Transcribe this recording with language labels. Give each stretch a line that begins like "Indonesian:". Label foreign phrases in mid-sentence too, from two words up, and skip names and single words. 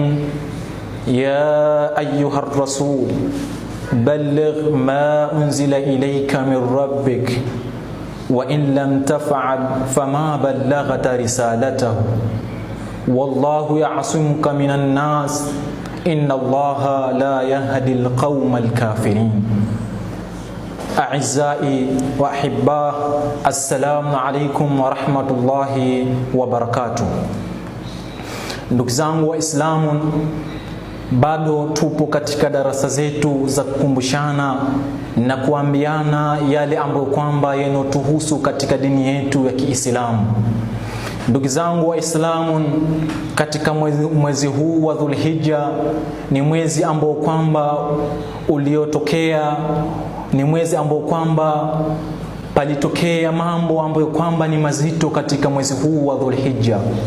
Arabic: يا أيها الرسول بلغ ما أنزل إليك من ربك وإن لم تفعل فما بلغت رسالته والله يعصمك من الناس إن الله لا يهدي القوم الكافرين. أعزائي وأحباء، السلام عليكم ورحمة الله وبركاته.
Swahili: Ndugu zangu Waislamu, bado tupo katika darasa zetu za kukumbushana na kuambiana yale ambayo kwamba yanotuhusu katika dini yetu ya Kiislamu. Ndugu zangu Waislamu, katika mwezi huu wa Dhulhijja ni mwezi ambao kwamba uliotokea, ni mwezi ambao kwamba palitokea mambo ambayo kwamba ni mazito katika mwezi huu wa Dhulhijja.